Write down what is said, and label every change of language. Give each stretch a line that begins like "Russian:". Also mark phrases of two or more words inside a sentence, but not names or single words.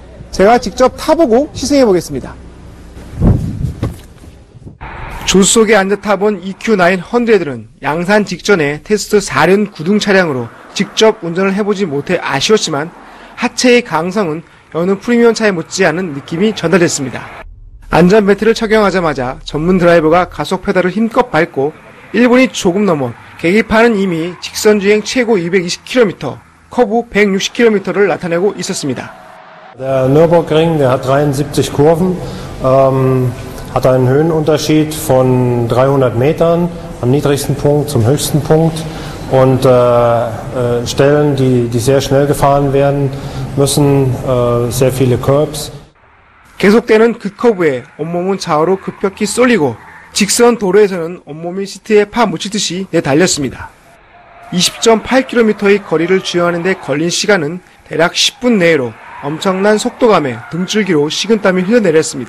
Korean: 제가 직접 타보고 시승해 보겠습니다. 조수석에 앉아 타본 EQ900은 양산 직전에 테스트 4륜 구동 차량으로 직접 운전을 해보지 못해 아쉬웠지만 하체의 강성은 여느 프리미엄 차에 못지않은 느낌이 전달됐습니다. 안전벨트를 착용하자마자 전문 드라이버가 가속 페달을 힘껏 밟고 1분이 조금 넘어 계기판은 이미 직선주행 최고 220km, 커브 160km를 나타내고 있었습니다.
German: Der Nürburgring, der hat 73 Kurven, hat einen Höhenunterschied von 300 Metern am niedrigsten Punkt zum höchsten Punkt und Stellen, die sehr schnell gefahren werden müssen, sehr viele Curbs.
Korean: 계속되는 급커브에 온몸은 좌우로 급격히 쏠리고 직선 도로에서는 온몸이 시트에 파묻히듯이 내달렸습니다. 20.8km의 거리를 주행하는 데 걸린 시간은 대략 10분 내로 엄청난 속도감에 등줄기로 식은땀이 흘러내렸습니다.